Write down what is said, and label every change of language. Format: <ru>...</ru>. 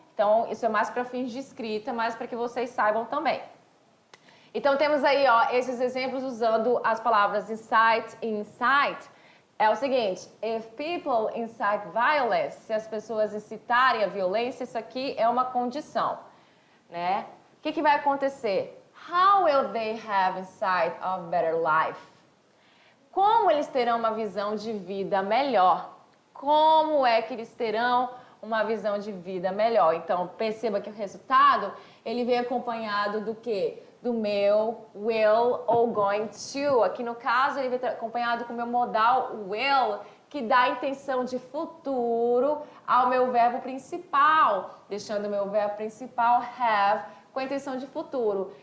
<pt>Então, isso é mais para fins de escrita, mas para que vocês saibam também. Então, temos aí esses exemplos usando as palavras incite e incite. É o seguinte,</pt> <en>if people incite violence,</en> <pt>se as pessoas incitarem a violência, isso aqui é uma condição, né? O que vai acontecer?</pt> <en>How will they have insight of better life?</en> <pt>Como eles terão uma visão de vida melhor? Como é que eles terão uma visão de vida melhor. Então, perceba que o resultado, ele vem acompanhado do quê? Do meu will ou going to. Aqui no caso, ele vem acompanhado com o meu modal will, que dá a intenção de futuro ao meu verbo principal, deixando o meu verbo principal have com a intenção de futuro.</pt>